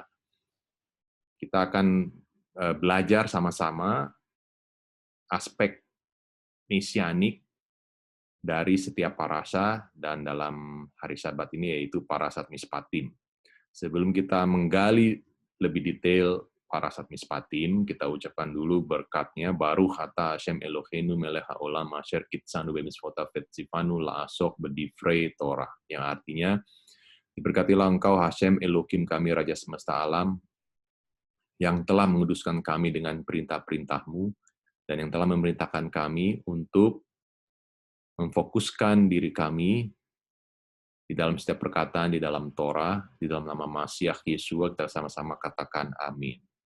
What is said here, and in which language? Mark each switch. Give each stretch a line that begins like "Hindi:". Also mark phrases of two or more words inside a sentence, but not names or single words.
Indonesian: Kita akan belajar sama-sama aspek mesianik dari setiap parasa dan dalam hari Sabat ini yaitu Parasat Mispatim. Sebelum kita menggali lebih detail Parasat Mispatim, kita ucapkan dulu berkatnya, baru kata
Hebrew: השם אלוהינו מלך העולם אשר קדשנו במצוותיו וצונו לעסוק בדברי תורה,
Indonesian: yang artinya, diberkatilah engkau Hashem Elohim kami Raja Semesta Alam, yang telah menguduskan kami dengan perintah-perintahmu, dan yang telah memerintahkan kami untuk memfokuskan diri kami di dalam setiap perkataan, di dalam Torah, di dalam nama Masiah Yesua, kita sama-sama katakan amin.